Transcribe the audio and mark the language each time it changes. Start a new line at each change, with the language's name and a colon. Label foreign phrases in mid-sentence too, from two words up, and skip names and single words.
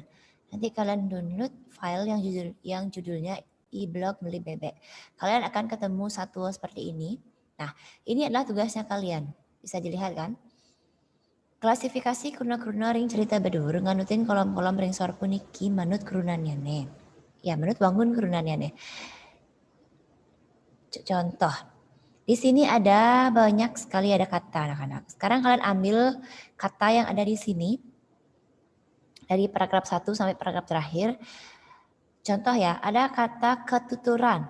Indonesian: Nanti kalian download file yang judulnya e-blog Meli Bebek. Kalian akan ketemu satu seperti ini. Nah, ini adalah tugasnya kalian. Bisa dilihat kan?
Balinese: Klasifikasi kuruna-kuruna ring cerita bedur, nganutin kolom-kolom ring sor puniki manut kurunannya. Ya, manut bangun kurunannya.
Indonesian: Contoh, di sini ada banyak sekali ada kata anak-anak. Sekarang kalian ambil kata yang ada di sini. Dari paragraf 1 sampai paragraf terakhir. Contoh ya, ada kata ketuturan.